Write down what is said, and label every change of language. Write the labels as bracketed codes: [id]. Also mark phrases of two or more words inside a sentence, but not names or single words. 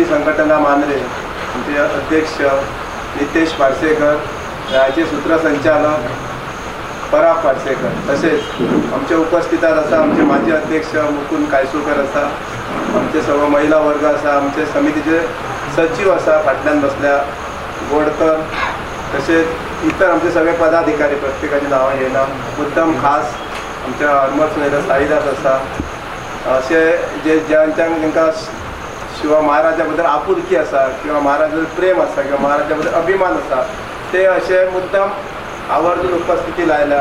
[mr] संघटना मांजरे आमचे अध्यक्ष नितेश पारसेकर याचे सूत्रसंचालक पराग पारसेकर तसेच आमच्या उपस्थितात असा आमचे माजी अध्यक्ष मुकुंद [kok] कायसुकर असा आमचे सर्व महिला वर्ग असा आमचे समितीचे सचिव असा फाटल्यान बसल्या गोडकर तसेच इतर आमचे सगळे पदाधिकारी प्रत्येकाची नांवां घेयना मुद्दम खास आमच्या हरमत सुनेला साईदास आसा असे जे ज्यांच्यान तांकां शिवा महाराजा बद्दल आपुलकी आसा किंवा महाराजा बद्दल प्रेम आसा किंवा महाराजा बद्दल अभिमान आसा ते असे मुद्दम आवर्जून उपस्थिती लायल्या.